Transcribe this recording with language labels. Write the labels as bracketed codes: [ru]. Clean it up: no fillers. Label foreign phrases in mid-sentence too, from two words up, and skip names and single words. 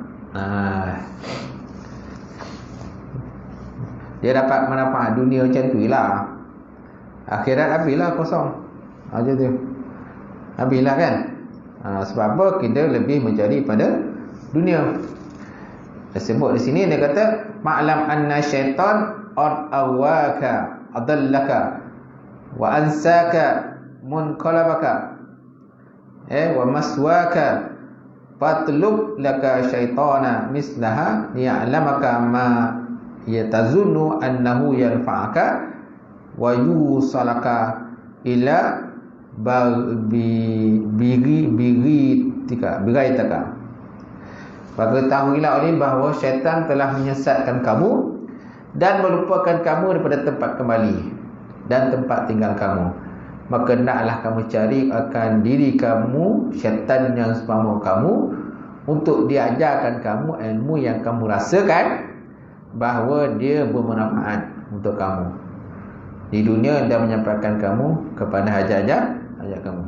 [ms] Dia dapat manfaat dunia macam tu lah. Akhirat habislah kosong. Macam tu. Habislah kan? Sebab apa? Kita lebih mencari pada dunia. Dia sebut di sini, dia kata [ar] اعلم أن الشيطان أغواك أضلك وأنساك منقلبك ومثواك فاطلب لك شيطانا مثلك يعلمك ما تظن أنه ينفعك ويوصلك إلى بغيتك. [ms] Maka ketahuilah oleh bahawa syaitan telah menyesatkan kamu dan melupakan kamu daripada tempat kembali dan tempat tinggal kamu. Maka naklah kamu cari akan diri kamu syaitan yang seumpama kamu, untuk diajarkan kamu ilmu yang kamu rasakan bahawa dia bermanfaat untuk kamu di dunia, dan menyampaikan kamu kepada hajat-hajat kamu.